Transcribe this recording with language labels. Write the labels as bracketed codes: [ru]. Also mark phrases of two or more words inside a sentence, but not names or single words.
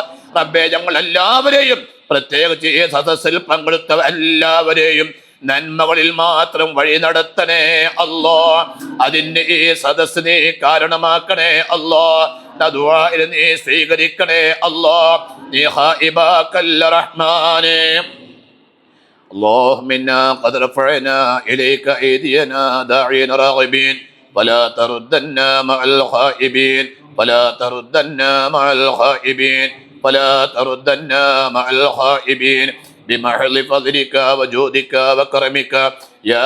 [ml] റബ്ബേ, ഞങ്ങൾ എല്ലാവരെയും പ്രത്യേകിച്ച് ഈ സദസ്സിൽ പങ്കെടുത്ത എല്ലാവരെയും നന്മകളിൽ മാത്രം വഴി നടത്തണേ അല്ലാഹ്. അതിന് ഈ സദസ്സ് നീ കാരണമാക്കണേ അല്ലാഹ്. നീ സ്വീകരിക്കണേ അല്ലാഹ്. നീ ഹായിബാക്കല്ല റഹ്മാനേ. [ar] اللهم إنا قد رفعنا إليك أيدينا داعين راغبين ولا تردنا مع الخائبين ولا تردنا مع الخائبين ولا تردنا مع الخائبين بمحض فضلك وجودك وكرمك يا